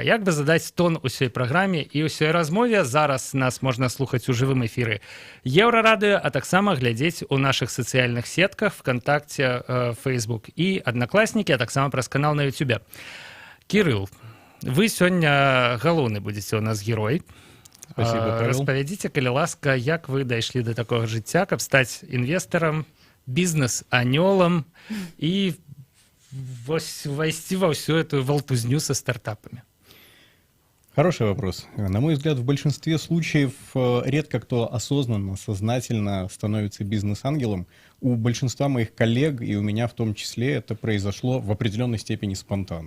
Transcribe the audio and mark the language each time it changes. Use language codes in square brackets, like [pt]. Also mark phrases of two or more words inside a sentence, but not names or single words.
[be] Як бы задаць тон усёй праграме і ўсёй размове. Зараз нас можна слухаць у жывым эфіры Еўрарадыё, а таксама глядзець у нашых сацыяльных сетках ВКонтакте, Facebook і Аднакласнікі, а таксама праз канал на Ютубе. Кірыл, вы сёння галоўны будзеце ў нас герой. [ru] Спасибо, Павел. [be] Распавядзіце, калі ласка, як вы дайшлі да такога жыцця, каб стаць інвестарам, [ru] бизнес-анёлом и войти во всю эту волтузню со стартапами? Хороший вопрос. На мой взгляд, в большинстве случаев редко кто осознанно, сознательно становится бизнес-ангелом. У большинства моих коллег, и у меня в том числе, это произошло в определенной степени спонтанно.